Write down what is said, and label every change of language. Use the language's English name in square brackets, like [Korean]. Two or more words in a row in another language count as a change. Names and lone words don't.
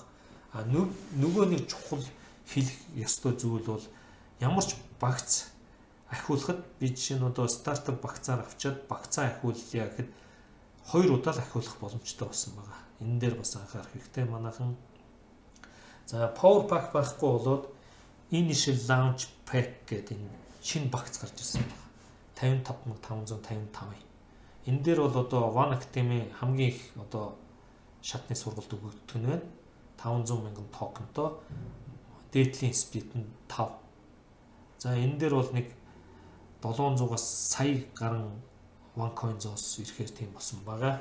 [Mongolian] Нөгөө нэг чухал хэлэх ёстой зүйл бол ямар ч багц ахиулахад би жишээ нь одоо стартап багцаар авчаад багцаа ахиулъя гэхэд 2 удаа л ахиулах боломжтой болсон байгаа. Энэ дээр бас анхаарах хэрэгтэй манайхан. За [English] power pack [Mongolian] байхгүй болоод [English] initial launch pack [Mongolian] гэдэг энэ шинэ багц гарч ирсэн байна. 55555. Энэ дээр бол одоо One Academy хамгийн их одоо шатны сургалт өгөгдөх нь байна. 500,000 токентой дээдлийн сплит нь 5. За энэ дээр бол нэг 700-аас сая гаруй OneCoin-оос ирэхээр тийм болсон байгаа.